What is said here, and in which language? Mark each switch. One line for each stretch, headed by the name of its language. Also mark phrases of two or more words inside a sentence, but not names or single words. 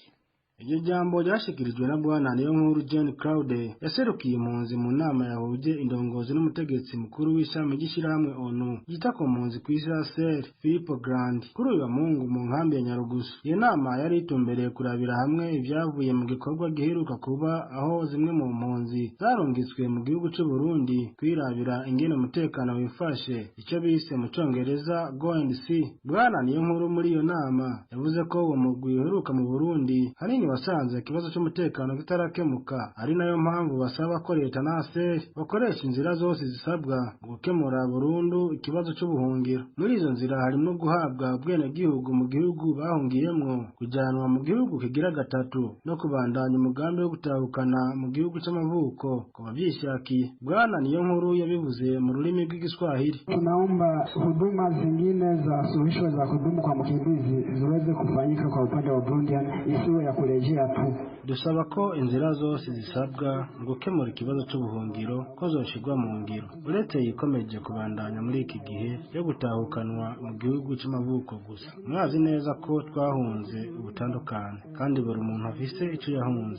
Rundi: Iryo jambo ryashikirijwe na Bwana Niyonkuru John Claude yaserukiye impunzi mu nama yahuje indongozi n'umutegetsi mukuru w'ishami ry'ishyirahamwe ONU ryita ku mpunzi ku isi HCR Filippo Grandi kuri uyu wa Mungu mu nkambi ya Nyarugusu. Iyo nama yari itumbereye kurabira hamwe ibyavuye mu gikorwa giheruka kuba aho zimwe mu mpunzi zarungitswe mu gihugu cy'u Burundi kwirabira ingene umutekano wifashe, icyo bise mu Congereza
English: go and see.
Rundi: Bwana Niyonkuru muri iyo nama yavuze ko uwo mugwi uheruka mu Burundi hari basanze ikibazo cy'umutekano kitarakemuka, ari nayo mpamvu basaba ko leta na HCR bakoresha inzira zose zisabwa gukemura burundu ikibazo cy'ubuhungiro. Muri izo nzira harimo guhabwa ubwenegihugu mu gihugu bahungiyemwo, kujyanwa mu gihugu kigira gatatu no kubandanya umugambi wo gutahukana mu gihugu cy'amavuko ku bavyishakiye. Bwana Niyonkuru yabivuze mu rurimi rw'Igiswahili.
Swahili: Tunaomba huduma zingine za suluhisho za kudumu kwa mkimbizi ziweze kufanyika kwa upande wa Burundi, isiwe ya kule
Rundi: dusaba ko inzira zose zisabwa gukemura ikibazo cy'ubuhungiro ko zoshirwa mu ngiro. Uretse yikomeje kubandanya muri iki gihe yo gutahukanwa mu gihugu cy'amavuko gusa. Mwazi neza ko twahunze ubutandukane kandi buri muntu afise icyo yahunze.